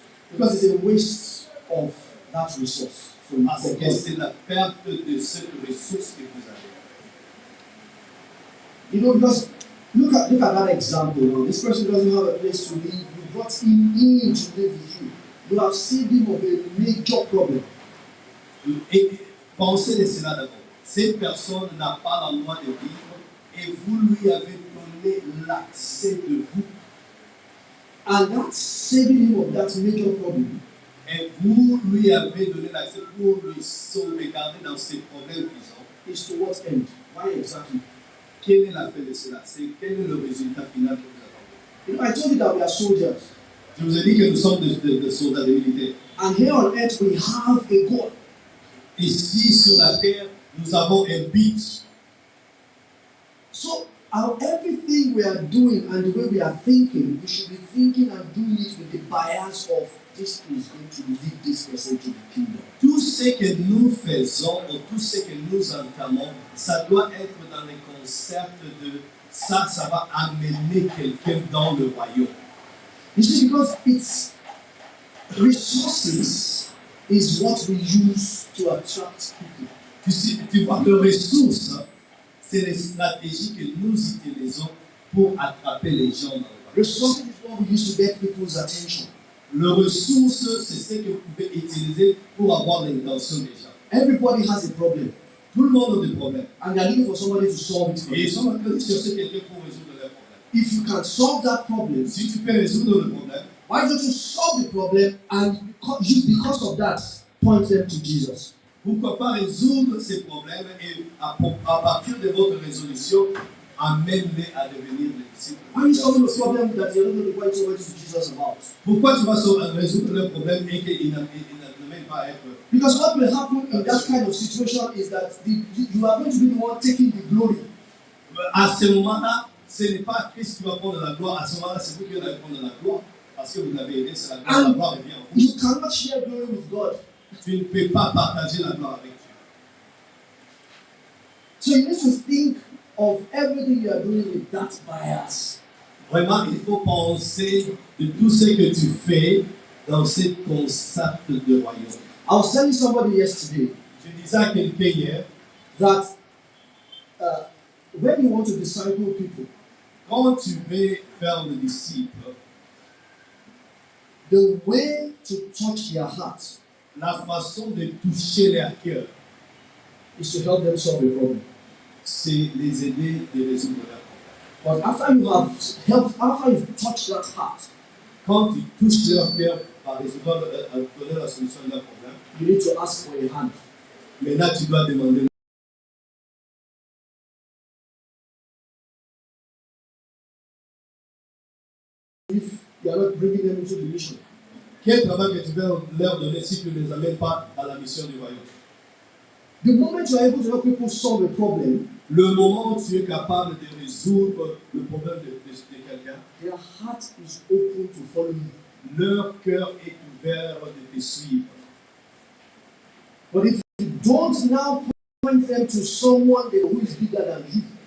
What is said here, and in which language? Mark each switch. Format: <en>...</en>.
<en>Because it's a waste of that resource.</en> <fr>Parce que c'est la perte de cette ressource que vous avez.</fr> <en>You know, because look at that example. Now. This person doesn't have a place to live. You brought him in to live with you. You have saved him of a major problem.</en> <fr>Et pensez de cela d'abord. Cette personne n'a pas l'endroit de vivre et vous lui avez donné l'accès de vous.</fr> <en>And that's saving him of that major problem.</en> <fr>Et vous lui avez donné l'accès pour lui sauvegarder dans ses problèmes qu'ils ont.</fr> <en>Is to what end? Why exactly?</en> <fr>Quel est la fin de cela? Quel est le résultat final que vous attendez?</fr> <en>You know, I told you that we are soldiers.</en> <fr>Je vous ai dit que nous sommes des soldats des militaires.</fr> <en>And here on earth we have a goal.</en> <fr>Ici sur la terre, nous avons un but.</fr> <en>So everything we are doing and the way we are thinking, we should be thinking and doing it with the bias of this is going to lead this person to the kingdom.</en> <fr>Tout ce que nous faisons ou tout ce que nous entamons, ça doit être dans le concept de ça va amener quelqu'un dans le royaume.</fr> <en>You see, because it's resources is what we use to attract people.</en> <fr>Tu vois que ressources, c'est les stratégies que nous utilisons pour attraper les gens dans le monde.</fr> <en>Resources is what we use to get people's attention.</en> <fr>Le ressource, c'est ce que vous pouvez utiliser pour avoir l'intention des gens.</fr> <en>Everybody has a problem.</en> <fr>Tout le monde a des problèmes.</fr> <en>And they are looking for somebody to solve it for</en> <fr>Et ils</fr> <en>them.</en> <fr>sont en train de chercher quelqu'un pour résoudre leurs problèmes.</fr> <en>If you can solve that problem,</en> <fr>Si tu peux résoudre le problème,</fr> <en>why don't you solve the problem and because of that, point them to Jesus?</en> <fr>pourquoi pas résoudre ces problèmes et à partir de votre résolution, amène-les à devenir les disciples.</fr> <en>Why are you solving the problem that you're not going to point somebody to Jesus about?</en> <fr>Pourquoi tu vas résoudre le problème et qu'il ne même pas être...</fr> <en>Because what will happen in that kind of situation is that you are going to be the one taking the glory.</en> <fr>À ce moment-là, ce n'est pas Christ qui va prendre la gloire. À ce moment-là, c'est vous qui allez prendre la gloire. Parce que vous l'avez aidé, c'est la gloire revient en vous.</fr> <en>You cannot share glory with God.</en> <fr>Tu ne peux pas partager la gloire avec Dieu.</fr> <en>So you need to think of everything you are doing with that bias.</en> <fr>Vraiment, il faut penser de tout ce que tu fais dans ce concept de royaume.</fr> <en>I was telling somebody yesterday</en> <fr>Je disais à quelqu'un hier,</fr> <en>that when you want to disciple people,</en> <fr>quand tu veux faire le disciple,</fr> <en>the way to touch their heart</en> <fr>la façon de toucher leur cœur,</fr> <en>is to help them solve a problem.</en> <fr>c'est les aider de résoudre leur problème.</fr> <en>But after you've touched that heart,</en> <fr>Quand tu touches leur cœur par résoudre, donner la solution de leur problème,</fr> <en>you need to ask for a hand.</en> <fr>maintenant tu dois demander.</fr> <en>If you are not bringing them into the mission.</en> <fr>Quel travail que tu veux leur donner si tu ne les amènes pas à la mission du royaume?</fr> <en>The moment you are able to help people solve a problem,</en> <fr>Le moment où tu es capable de résoudre le problème de quelqu'un,</fr> <en>their heart is open to follow you.</en> <fr>leur cœur est ouvert de te suivre.</fr> <en>But if you don't now point them to someone who is bigger than you,</en>